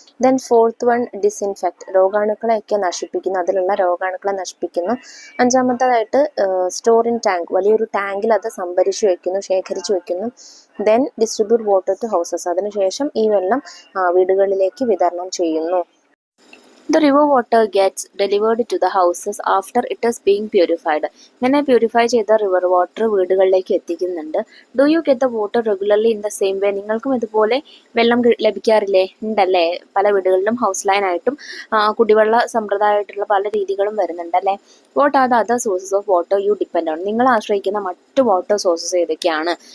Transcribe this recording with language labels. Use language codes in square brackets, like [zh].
[en] Then fourth one, disinfect. [ml] രോഗാണുക്കളെയൊക്കെ നശിപ്പിക്കുന്നു, അതിലുള്ള രോഗാണുക്കളെ നശിപ്പിക്കുന്നു. അഞ്ചാമത്തേതായിട്ട്, [en] Store in tank. [ml] വലിയൊരു ടാങ്കിൽ അത് ശേഖരിച്ചു വെക്കുന്നു. [en] Then distribute water to houses. [ml] അതിനുശേഷം ഈ വെള്ളം വീടുകളിലേക്ക് വിതരണം ചെയ്യുന്നു. [en] The river water gets delivered to the houses after it is being purified. [ml] ഇങ്ങനെ പ്യൂരിഫൈ ചെയ്ത റിവർ വാട്ടർ വീടുകളിലേക്ക് എത്തിക്കുന്നുണ്ട്. [en] Do you get the water regularly in the same way? [ml] നിങ്ങൾക്കും ഇതുപോലെ വെള്ളം ലഭിക്കാറില്ലേ? ഉണ്ടല്ലേ. പല വീടുകളിലും ഹൗസ് ലൈനായിട്ടും കുടിവെള്ള സമ്പ്രദായമായിട്ടുള്ള പല രീതികളും വരുന്നുണ്ടല്ലേ. [en] What are the other sources of water you depend on? [ml] നിങ്ങൾ ആശ്രയിക്കുന്ന മറ്റു വാട്ടർ സോഴ്സസ് ഏതൊക്കെയാണ്?